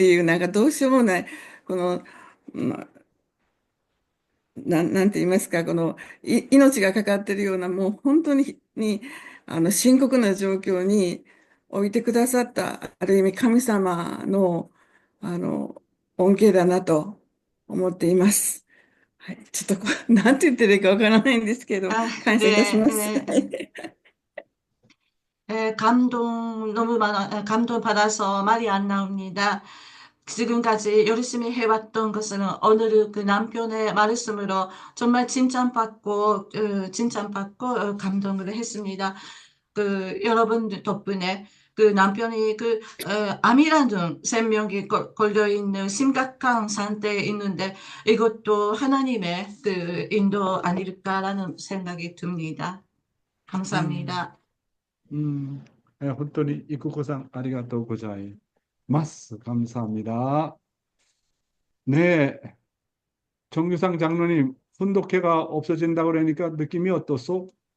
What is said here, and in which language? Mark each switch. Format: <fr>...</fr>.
<ja>っていう、なんかどうしようもない、この、まなんて言いますか、命がかかってるような、もう本当に深刻な状況に置いてくださった、ある意味神様の、あの、恩恵だなと思っています。はい。ちょっとなんて言ってるかわからないんですけど、 아, 感謝いたし</ja> <ko>네,</ko> <ja>ます。は</ja> <ko>네.</ko> <ja>い。</ja> <ko>감동 너무 감동 받아서 말이 안 나옵니다. 지금까지 열심히 해왔던 것은 오늘 그 남편의 말씀으로 정말 칭찬받고 감동을 했습니다. 그 여러분 덕분에 그 남편이 암이라는 생명이 걸려 있는 심각한 상태에 있는데 이것도 하나님의 그 인도 아닐까라는 생각이 듭니다. 감사합니다.</ko> <ja>本当に、郁子さん、ありがとうございます。</ja> <ko>감사합니다. 네, 정유상 장로님, 훈독회가 없어진다고 그러니까 느낌이 어떻소?</ko>